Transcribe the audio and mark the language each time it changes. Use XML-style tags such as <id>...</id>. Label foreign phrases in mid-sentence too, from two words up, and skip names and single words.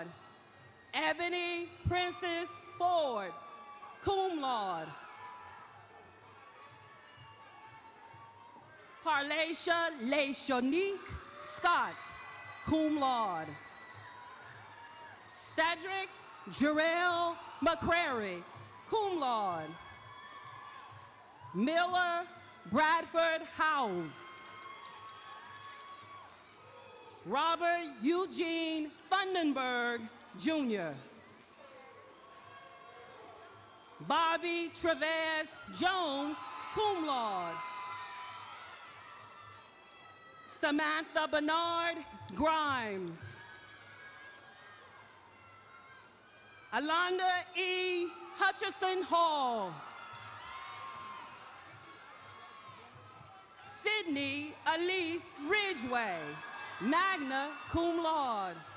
<en>Ebony Princess Ford,</en> <la>cum laude.</la> <en>Parlacia LeShonique Scott,</en> <la>cum laude.</la> <en>Cedric Jarrell McCrary,</en> <la>cum laude.</la> <en>Miller Bradford Howes. Robert Eugene Fundenberg, Jr. Bobby Trevez Jones,</en> <la>cum laude.</la> <en>Samantha Bernard Grimes. Alonda E. Hutchison Hall. Sydney Elise Ridgway,</en> <la>magna cum laude.</la>